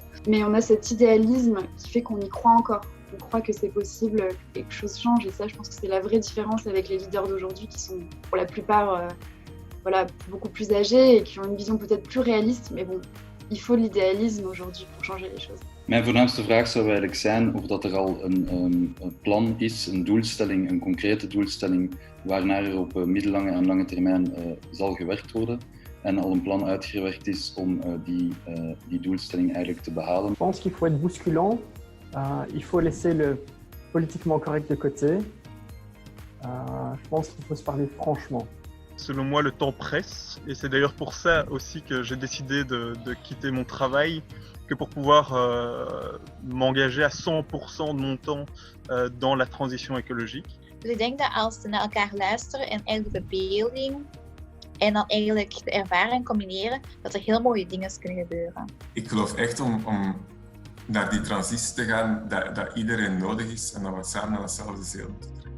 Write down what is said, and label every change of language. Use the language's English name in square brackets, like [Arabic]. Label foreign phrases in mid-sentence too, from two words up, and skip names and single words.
[French] Mais on a cet idéalisme qui fait qu'on y croit encore. On croit que c'est possible, que quelque chose change et ça, je pense que c'est la vraie différence avec les leaders d'aujourd'hui qui sont pour la plupart beaucoup plus âgés et qui ont une vision peut-être plus réaliste. Mais bon, il faut l'idéalisme aujourd'hui pour changer les choses. [Dutch] Mijn voornaamste vraag zou eigenlijk zijn of dat er al een plan is, een doelstelling, een concrete doelstelling waarnaar er op middellange en lange termijn zal gewerkt worden. En al een plan uitgewerkt is om die doelstelling eigenlijk te behalen. [French] Je pense qu'il faut être bousculant. Il faut laisser le politiquement correct de côté. Je pense qu'il faut se parler franchement. Selon moi, le temps presse et c'est d'ailleurs pour ça aussi que j'ai décidé de quitter mon travail, que pour pouvoir m'engager à 100% de mon temps dans la transition écologique. [Dutch] Dus ik denk dat als we naar elkaar luisteren en eigenlijk de verbeelding en dan eigenlijk de ervaring combineren, dat er heel mooie dingen kunnen gebeuren. Ik geloof echt om naar die transitie te gaan, dat iedereen nodig is en dat we samen naar hetzelfde ziel moeten.